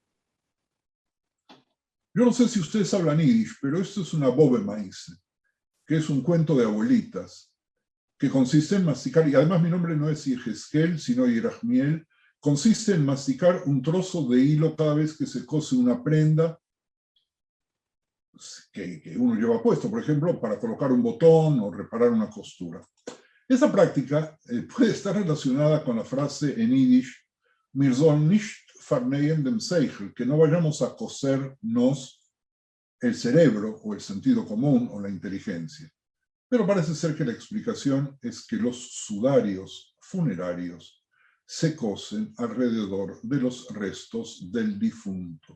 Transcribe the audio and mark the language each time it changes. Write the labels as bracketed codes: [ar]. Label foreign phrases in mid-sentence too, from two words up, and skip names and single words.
[es] Yo no sé si ustedes hablan yiddish, pero esto es una bobemaise, que es un cuento de abuelitas, que consiste en masticar, y además mi nombre no es Yehezkel, sino Yerachmiel, consiste en masticar un trozo de hilo cada vez que se cose una prenda que uno lleva puesto, por ejemplo, para colocar un botón o reparar una costura. Esa práctica puede estar relacionada con la frase en yiddish, [yi] "מיר זאָלן ניט פֿאַרנייען דעם שׂכל", [es] que no vayamos a cosernos el cerebro o el sentido común o la inteligencia. Pero parece ser que la explicación es que los sudarios funerarios se cosen alrededor de los restos del difunto.